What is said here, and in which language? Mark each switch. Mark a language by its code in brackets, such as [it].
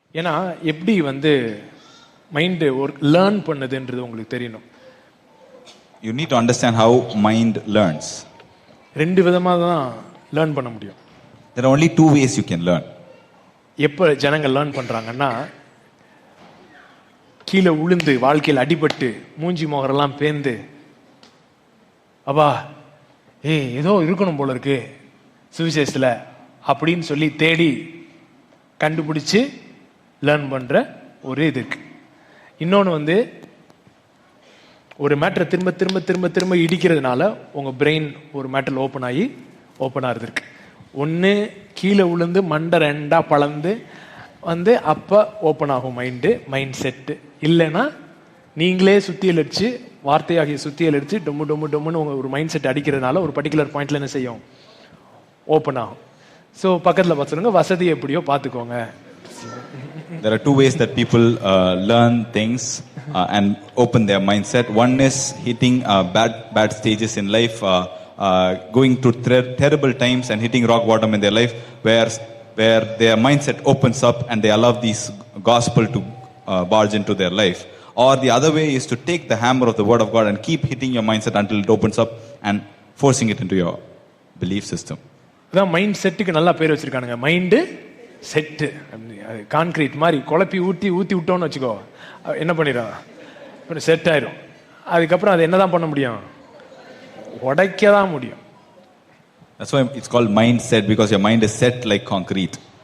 [ta] ஏன்னா எப்படி வந்து மைண்டு லேர்ன் பண்ணுதுன்றது உங்களுக்கு தெரியணும். [en] You need to understand how mind learns. [ta] ரெண்டு விதமாக தான் லேர்ன் பண்ண முடியும். [en] There are only two ways you can learn. [ta] எப்போ ஜனங்கள் லேர்ன் பண்ணுறாங்கன்னா, கீழே உளுந்து வாழ்க்கையில் அடிபட்டு மூஞ்சி முகரெல்லாம் பேந்து, அப்பா ஏதோ இருக்கணும் போல இருக்கு சுவிசேஷத்தில் அப்படின்னு சொல்லி தேடி கண்டுபிடிச்சு லேர்ன் பண்ணுற ஒரு இது இருக்கு. இன்னொன்று வந்து ஒரு மேட்டரை திரும்ப திரும்ப திரும்ப திரும்ப இடிக்கிறதுனால உங்கள் பிரெயின் ஒரு மேட்டரில் ஓப்பன் ஆகுது இருக்கு. ஒன்று கீழே விழுந்து மண்டை ரெண்டாக பளந்து வந்து அப்போ ஓப்பன் ஆகும் மைண்ட் செட்டு. இல்லைன்னா நீங்களே சுத்தியல் அடிச்சு, வார்த்தையாகிய சுத்தியல் அடிச்சு டொம்மு டொம்மு டொம்முன்னு உங்கள் ஒரு மைண்ட் செட் அடிக்கிறதுனால ஒரு பர்டிகுலர் பாயிண்ட்ல என்ன செய்யும், ஓப்பன் ஆகும். ஸோ பக்கத்தில் பார்த்துருங்க, வசதி எப்படியோ பார்த்துக்கோங்க. [en] There are two ways that people learn things and open their mindset. One is hitting bad stages in life, going through terrible times and hitting rock bottom in their life, where their mindset opens up and they allow this gospel to barge into their life. Or the other way is to take the hammer of the word of God and keep hitting your mindset until it opens up and forcing it into your belief system. [ta] அதான் mind செட்டுக்கு நல்லா பேர் வச்சிருக்கானுங்க. Mind set concrete மாதிரி குழப்பி ஊற்றி விட்டோன்னு வச்சுக்கோ, என்ன பண்ணிடும், செட் ஆயிரும். அதுக்கப்புறம் அது என்னதான் பண்ண முடியும், உடைக்க தான் முடியும். [en] That's why it's called mindset, because your mind is set like concrete.